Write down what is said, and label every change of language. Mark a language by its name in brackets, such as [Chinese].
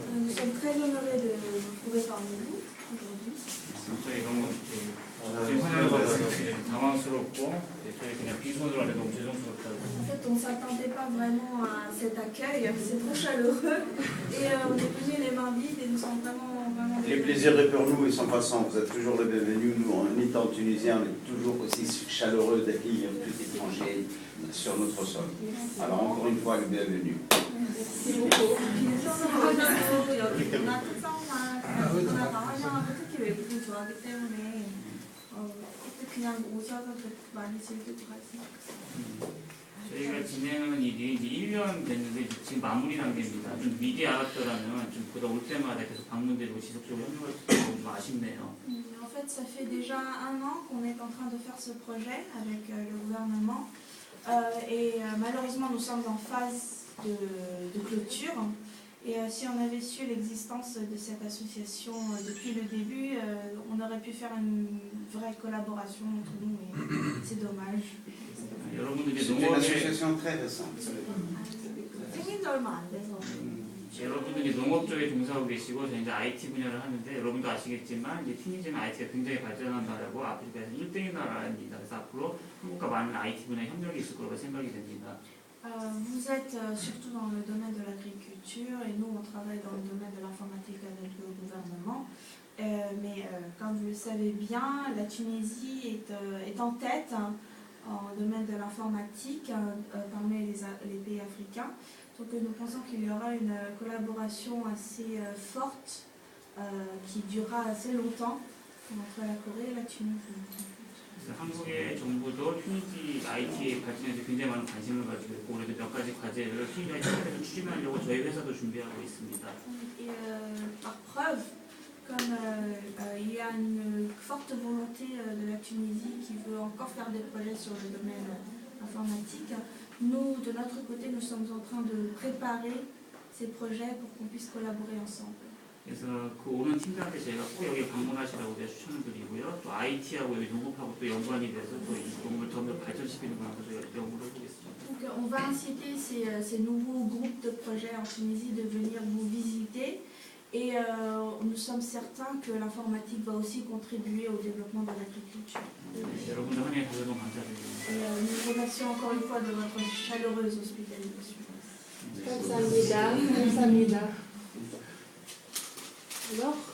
[French] Nous sommes très honorés de vous trouver parmi nous aujourd'hui. [Korean] 저희 너무 저희 환영해서 당황스럽고 저희 그냥 빈손으로 하는데 너무 죄송스럽다고. [French] En fait, on ne s'attendait pas vraiment à cet accueil, c'est trop chaleureux et on est venu les mains vides et nous sommes vraiment Les plaisirs est pour nous et sans passant, vous êtes toujours les bienvenus. Nous, en étant tunisiens, on est toujours aussi chaleureux d'accueillir tout étranger sur notre sol. Alors encore une fois, les bienvenus. Merci beaucoup. [Korean] 빈손으로 여기 문화 특성만 누구나 다 환영하고 특히 외국인 좋아하기 때문에 그냥 오셔서 많이 즐기고 가시면 좋겠습니다. 저희가 진행하는 일이 이제 1년 됐는데 지금 마무리 단계입니다. 좀 미리 알았더라면 좀 보다 올 때마다 계속 방문되고 지속적으로 협력할 수 있어서 좀 아쉽네요. [French] En fait, ça fait déjà 1 an qu'on est en train de faire ce projet avec le gouvernement et malheureusement nous sommes en phase de clôture et si on avait su l'existence de cette association depuis le début, on aurait pu faire une vraie collaboration entre nous et c'est dommage. [Korean] 여러분들이 [French] C'est une association très récente. [Korean] 생긴 지 얼마 안 돼서 여러분들이 농업 쪽에 종사하고 계시고 저희 이제 IT 분야를 하는데 여러분도 아시겠지만 이제 튀니지는 IT가 굉장히 발전한 나라고 아프리카에서 1등인 나라입니다. 그래서 앞으로 한국과 많은 IT 분야 협력이 있을 거라고 생각이 됩니다. [French] Vous êtes surtout dans le domaine de l'agriculture et nous on travaille dans le domaine de l'informatique avec le gouvernement. Mais comme vous le savez bien, la Tunisie est en tête en domaine de l'informatique parmi les pays africains. Donc nous pensons qu'il y aura une collaboration assez forte qui durera assez longtemps entre la Corée et la Tunisie. [Korean] 한국의 정부도 튀니지 IT 발전에 굉장히 많은 관심을 가지고 있고 올해도 몇 가지 과제를 튀니지 IT에서 추진하려고 저희 회사도 준비하고 있습니다. [French] Par preuve, comme il y a une forte volonté de la Tunisie qui veut encore faire des projets sur le domaine informatique, nous, de notre côté, nous sommes en train de préparer ces projets pour qu'on puisse collaborer ensemble. [Korean] 그래서 그 오는 팀들한테 저희가 꼭 여기 방문하시라고 제가 추천을 드리고요. 또 IT하고 여기 농업하고 또 연관이 돼서 또 이 농업을 더 발전시키는 방안도 저희가 연구를 해보겠습니다. [French] Donc, on va inciter ces nouveaux groupes de projets en Tunisie de venir vous visiter et nous sommes certains que l'informatique va aussi contribuer au développement de l'agriculture. [Korean] 여러분들 환영해 주셔서 너무 감사드립니다. [French] Nous remercions encore une fois de votre chaleureuse hospitalisation. [Korean] 감사합니다. 감사합니다. [French] Alors,